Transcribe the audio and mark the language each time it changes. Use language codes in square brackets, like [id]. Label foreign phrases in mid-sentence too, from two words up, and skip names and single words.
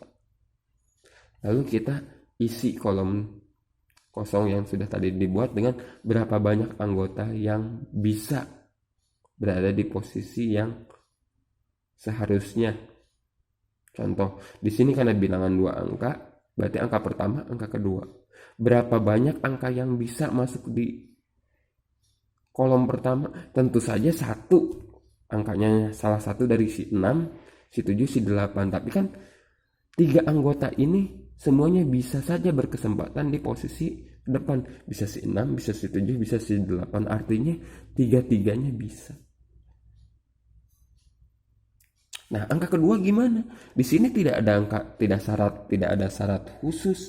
[id] Lalu kita isi kolom kosong yang sudah tadi dibuat dengan berapa banyak anggota yang bisa berada di posisi yang seharusnya. Contoh, di sini karena bilangan 2 angka, berarti angka pertama, angka kedua. Berapa banyak angka yang bisa masuk di kolom pertama? Tentu saja 1. Angkanya salah satu dari si 6, si 7, si 8. Tapi kan 3 anggota ini semuanya bisa saja berkesempatan di posisi depan. Bisa si 6, bisa si 7, bisa si 8. Artinya 3-3-nya bisa. Nah, angka kedua gimana? Di sini tidak ada angka, tidak ada syarat khusus.